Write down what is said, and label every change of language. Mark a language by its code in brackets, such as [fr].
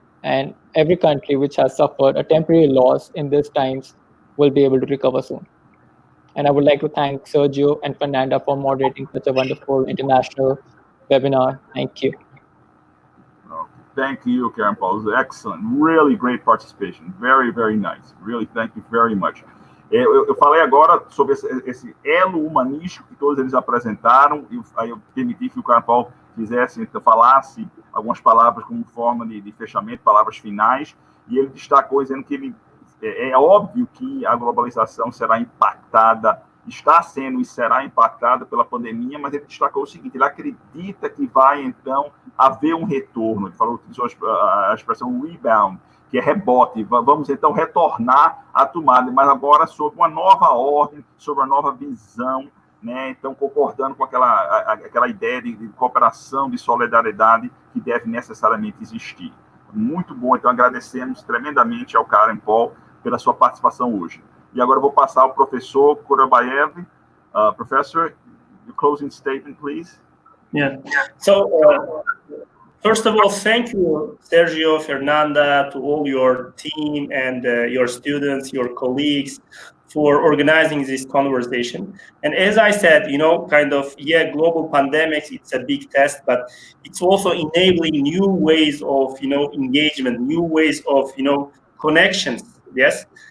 [en] And every country which has suffered a temporary loss in these times will be able to recover soon. And I would like to thank Sergio and Fernanda for moderating such a wonderful international webinar. Thank you. Thank you, Karen Paul. It was excellent. Really great participation. Very, very nice. Really, thank you very much. [pt] Eu falei agora sobre esse elo humanístico que todos eles apresentaram, e aí eu permiti que o Karen Paul falasse algumas palavras como forma de fechamento, palavras finais, e ele destacou dizendo que é óbvio que a globalização será impactada, está sendo e será impactada pela pandemia, mas ele destacou o seguinte: ele acredita que vai, então, haver um retorno. Ele falou, utilizou a expressão rebound, que é rebote. Vamos, então, retornar à tomada, mas agora sob uma nova ordem, sob uma nova visão, né? Então, concordando com aquela ideia de cooperação, de solidariedade que deve necessariamente existir. Muito bom, então agradecemos tremendamente ao Karen Paul pela sua participação hoje. E agora eu vou passar ao professor Korbayev. [en] Professor, your closing statement, please. Yeah. So First of all, thank you, Sergio, Fernanda, to all your team and your students, your colleagues, for organizing this conversation. And as I said, global pandemics, it's a big test, but it's also enabling new ways of, engagement, new ways of, connections. Yes.